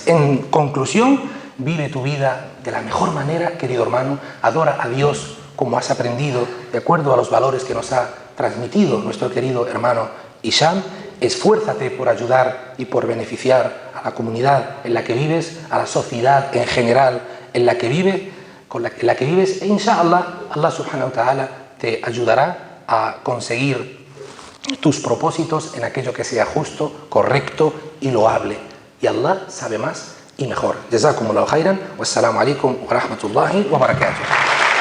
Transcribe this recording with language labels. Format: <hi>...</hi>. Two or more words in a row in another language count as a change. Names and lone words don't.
<es>En conclusión, vive tu vida de la mejor manera, querido hermano, adora a Dios como has aprendido, de acuerdo a los valores que nos ha transmitido nuestro querido hermano Isham. Esfuérzate por ayudar y por beneficiar a la comunidad en la que vives, a la sociedad en general en la que vives, e inshallah, Allah</es> <ar>سبحانه وتعالى</ar> <es>te ayudará a conseguir tus propósitos en aquello que sea justo, correcto y loable. Y Allah sabe más y mejor.</es> <ar>جزاكم الله خيرا. والسلام عليكم ورحمة الله وبركاته.</ar>